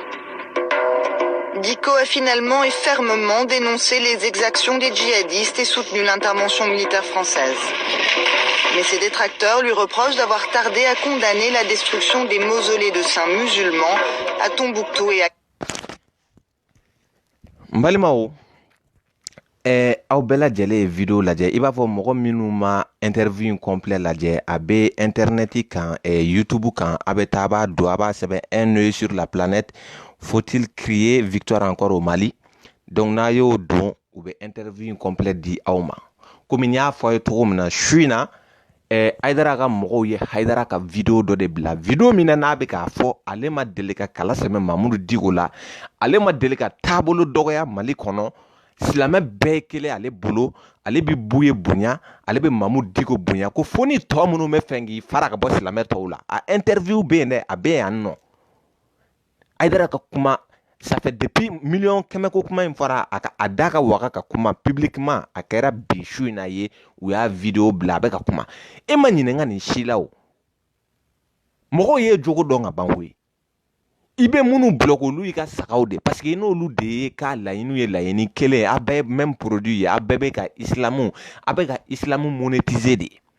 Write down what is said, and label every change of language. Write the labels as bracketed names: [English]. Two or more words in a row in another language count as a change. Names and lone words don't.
[French] Diko a finalement et fermement dénoncé les exactions des djihadistes et soutenu l'intervention militaire française. Mais Mais ses détracteurs lui reprochent d'avoir tardé à condamner la destruction des mausolées de saints musulmans à Tombouctou et à... [Bambara] Mbalimao, aw bɛɛ lajɛlen ye video lajɛ i b'a fɔ mɔgɔ minnu ma [French] interview complet [Bambara] lajɛ a bɛ internet kan YouTube kan a bɛ taa a b'a don a b'a sɛbɛn [French] un œil sur la planète faut-il crier victoire encore au Mali [Bambara] donc n'a y'o don u bɛ [French] interview complet [Bambara] di aw ma komi n y'a fɔ a ye cogo min na su in na Haidara ka mɔgɔw ye Haidara ka video dɔ de bila video min na n'a bɛ k'a fɔ ale ma deli ka kala sɛmɛ Mamudu Diko la ale ma deli ka taabolo dɔgɔya Mali kɔnɔ silamɛ bɛɛ ye kelen ale bolo ale bɛ Buye bonya ale bɛ Mamudu Diko bonya ko fo ni tɔ minnu bɛ fɛ k'i fara ka bɔ silamɛ tɔw la a interview bɛ yen dɛ a bɛ yan nɔ Haidara ka kuma [French] ça fait depuis million [Bambara] kɛmɛ ko kuma in fɔra a da ka waga ka kuma publiquement a kɛra bi su in na ye u y'a video bila a bɛ ka kuma e ma ɲininka nin si la o mɔgɔw ye jogo dɔn ka ban koyi i bɛ minnu bloqué olu y'i ka sagaw de [French] parce que [Bambara] n'olu de ye ka laɲiniw ye laɲini kelen a bɛɛ ye [French] même produit [Bambara] ye a bɛɛ bɛ ka islamu monétiser de